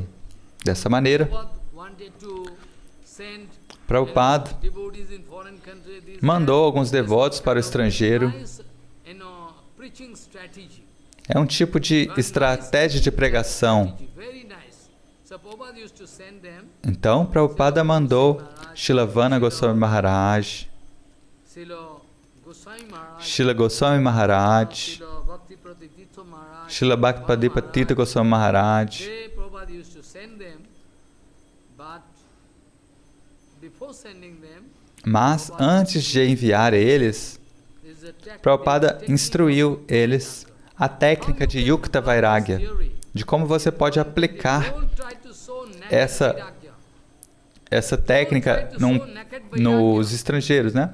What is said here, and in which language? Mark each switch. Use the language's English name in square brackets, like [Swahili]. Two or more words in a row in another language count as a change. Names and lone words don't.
[Portuguese] Dessa maneira, Prabhupada mandou alguns devotos para o estrangeiro. É um tipo de estratégia de pregação. Então, Prabhupada mandou Shilavana Goswami Maharaj, Shila Goswami Maharaj, Shila Bhaktivedanta Tirtha Goswami Maharaj. Mas, antes de enviar eles, Prabhupada instruiu eles a técnica de [Sanskrit] Yukta Vairagya, [Portuguese] de como você pode aplicar essa técnica nos estrangeiros, né?